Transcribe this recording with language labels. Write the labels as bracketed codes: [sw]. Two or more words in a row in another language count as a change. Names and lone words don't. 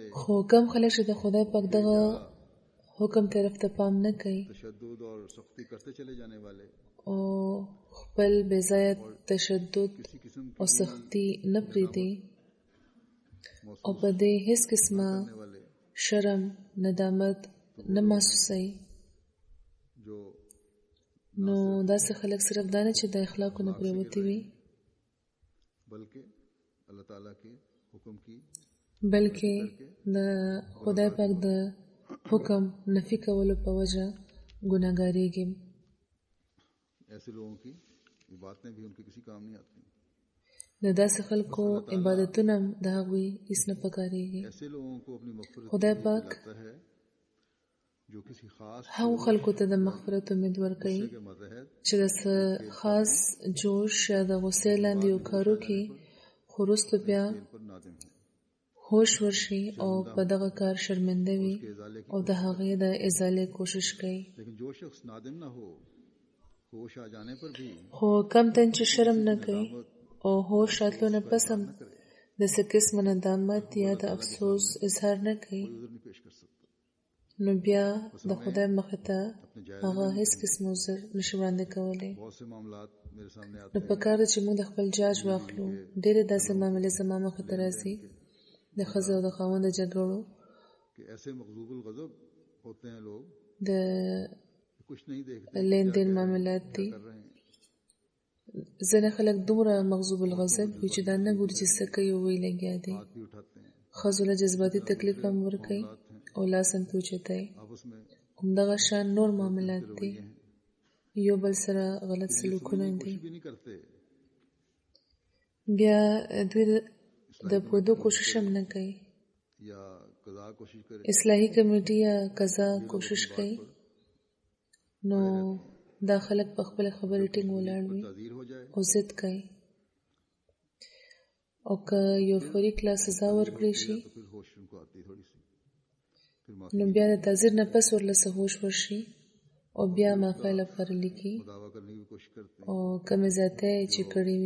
[ps] خو کم خلک چې د خدای پاک دغه حکم طرف ته پام نه کوي [ur] تشدد اور سختی کرتے چلے جانے والے [ps] او خپل بې ځایه تشدد [ur] کسی قسم [ps] او [ur] کی [ps] سختی نه پرېږدي او [ur] محسوس [ps] په دې هیڅ قسمه [ur] کرنے والے [ps] شرم ندامت نه محسوسوي، [ur] جو [ps] نو داسې خلک صرف دا نه چې د اخلاقو نه پرېوتي وي [ur] بلکہ اللہ تعالیٰ کے حکم کی [ps] بلکې د خدای پاک د حکم نفي کولو په وجه ګناهګارېږي. [ur] ایسے لوگوں کی یہ باتیں بھی ان کے کسی کام نہیں آتی. [ps] د داسې خلکو عبادتونه هم د هغوی هیڅ نه پکارېږي. [ur] ایسے لوگوں کو اپنی مغفرت [ps] خدای [ur] में [ps] پاک [ur] دلاتا ہے جو کسی خاص [ps] هغو خلکو ته د مغفرت امید ورکوي [ur] کے ماتحت [ps] چې د څه خاص جوش یا د غصې لاندې یو کار وکړي، خو وروسته بیا [ur] فعل پر نادم ہے. [ps] هوش ورشي او په دغه کار شرمنده وي [ur] کے ازالے کی [ps] او د هغې د ازالې کوشش کوي. [ur] لیکن جو شخص نادم نہ ہو، ہوش آ جانے پر بھی [ps] خو کم تن چې شرم نه کوي او هوش راتلو نه پس هم د څه قسمه ندامت یا د افسوس اظهار نه کوي، [ur] کوئی عذر نہیں پیش کر سکتا. [ps] نو بیا د خدای مخې ته هغه هیڅ قسم عذر نشي وړاندې کولی. [ur] بہت سے معاملات میرے سامنے آتے [ps] نو پکار ده چې موږ د خپل جاج واخلو. ډېرې داسې معاملې زما مخې ته راځي د ښځې او د خاوند د جګړو، [ur] کہ ایسے مغضوب الغضب ہوتے ہیں لوگ [ps] د [ur] کچھ نہیں دیکھتے [ps] لین دین معاملات دي. [ur] کر رہے ہیں. [ps] ځینې خلک دومره مغضوب الغضب وي چې دا نه ګوري چې څه کوي او ویې لګیا دي. [ur] ہاتھ بھی اٹھاتے ہیں, [ps] ښځو له جذباتي تکلیف هم ورکوي او لاس هم پوچتای. [ur] آپس میں [ps] همدغه شان نور معاملات دي، [ur] हैं, [ps] یو بل سره غلط سلوکونه دي. [ur] کچھ بھی نہیں کرتے, [ps] بیا دوی د پودو کوشش هم نه کوي. [ur] یا قضا کوشش کرے [ps] اصلاحي کمیټې یا قضا کوشش کوي، نو دا خلک په خپل خبرې ټینګ ولاړ وي [ur] تعزیر ہو جائے [ps] او ضد کوي. او که یو فریق لا سزا ورکړي شي [ur] تو پھر ہوش ان کو آتی تھوڑی سی، پھر [ps] نو بیا د تعزیر نه پس ورله څه هوش ورشي او بیا معافی لپاره لیکي [ur] دعویٰ کرنے کی بھی کوشش کرتے ہیں, [ps] او کمې زیاتۍ چې کړې وي